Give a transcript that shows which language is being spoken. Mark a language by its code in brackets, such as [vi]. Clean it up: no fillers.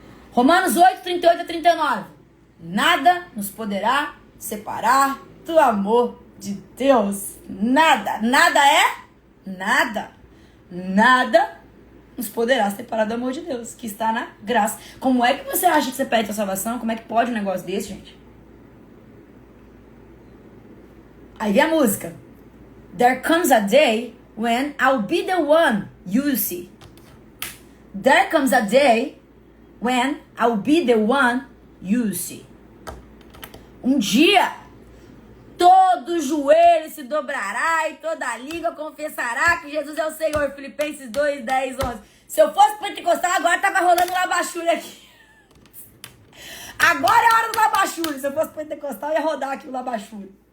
[pt] Romanos 8, 38 a 39. Nada nos poderá separar do amor de Deus. Nada. Nada é nada. Nada nos poderá separar do amor de Deus, que está na graça. Como é que você acha que você perde a salvação? Como é que pode um negócio desse, gente? Aí vem a música. [en] There comes a day when I'll be the one you see. There comes a day when I'll be the one you see. [pt] Um dia todo joelho se dobrará e toda língua confessará que Jesus é o Senhor. Filipenses 2, 10, 11. Se eu fosse pentecostal, agora tava rolando labachúria aqui. Agora é a hora do labachúria. Se eu fosse pentecostal, ia rodar aqui o labachúria.